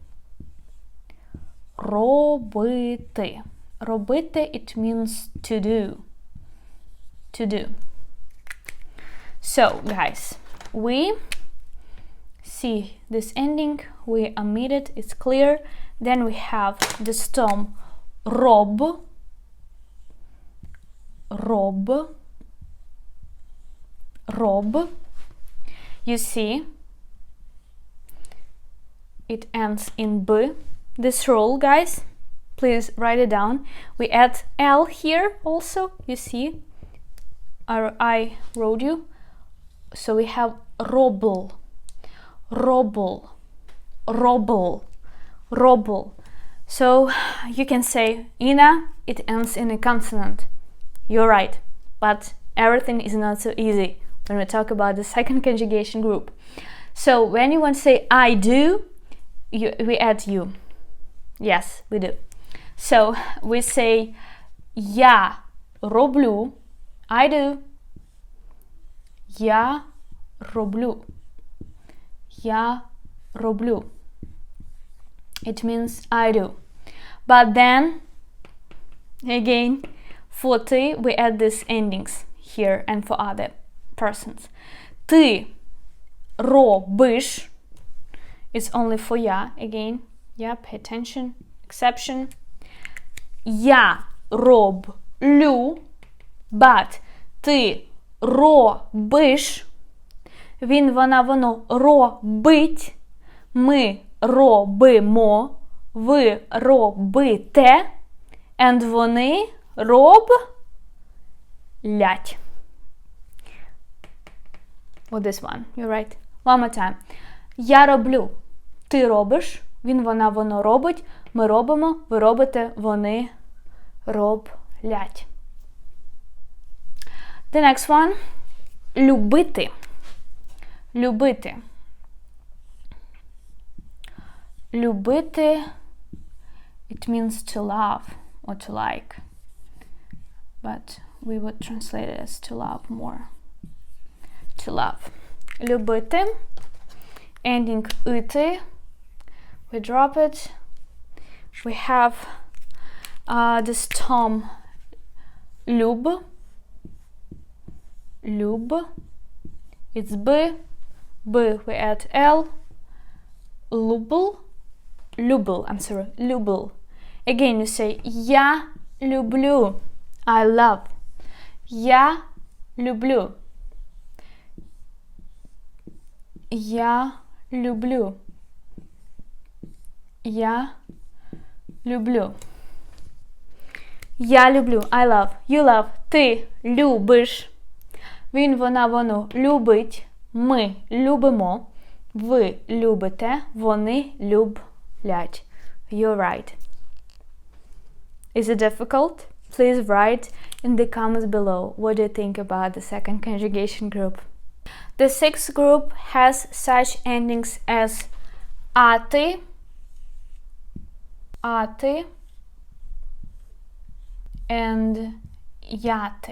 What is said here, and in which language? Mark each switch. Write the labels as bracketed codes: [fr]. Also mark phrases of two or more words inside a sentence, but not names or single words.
[uk] Робити. Робити, [en] it means to do. To do. So, guys, we see this ending, we omit it, it's clear. Then we have the stom роб. [uk] Роб. Роб. [en] You see, it ends in b. This rule, guys, please write it down. We add l here also, you see, I wrote you. So we have [uk] робл, робл, робл, робл. [en] So you can say Ina, it ends in a consonant. You're right, but everything is not so easy when we talk about the second conjugation group. So when you want to say I do, we add you. Yes, we do. So we say [uk] я роблю, [en] I do. [uk] Я роблю. Я роблю. [en] It means I do. But then, again, for ти, we add these endings here and for other persons. [uk] Ти робиш. [en] It's only for я, again. Yeah, pay attention. Exception. [uk] Я роблю. But ти робиш. Він, вона, воно робить. Ми робимо. Ви робите. And вони роблять. [en] With this one, you're right. One more time. [uk] Я роблю. Ти робиш. Він, вона, воно робить. Ми робимо. Ви робите. Вони роблять. [en] The next one. [uk] Любити. Любити. Любити, [en] it means to love or to like. But we would translate it as to love more. To love. Любити. Ending ити. We drop it. We have the stom люб. [uk] Люб. [en] It's b. B we add l. Любл. [uk] Любл, [en] I'm sorry. Любл. Again you say [uk] я люблю. [en] I love. [uk] Я люблю. Я люблю. Я люблю. Я люблю. [en] I love. You love. [uk] Ти любиш. Він, вона, воно любить, ми любимо, ви любите, вони люблять. [en] You're right. Is it difficult? Please write in the comments below what do you think about the second conjugation group. The sixth group has such endings as ати, and яти.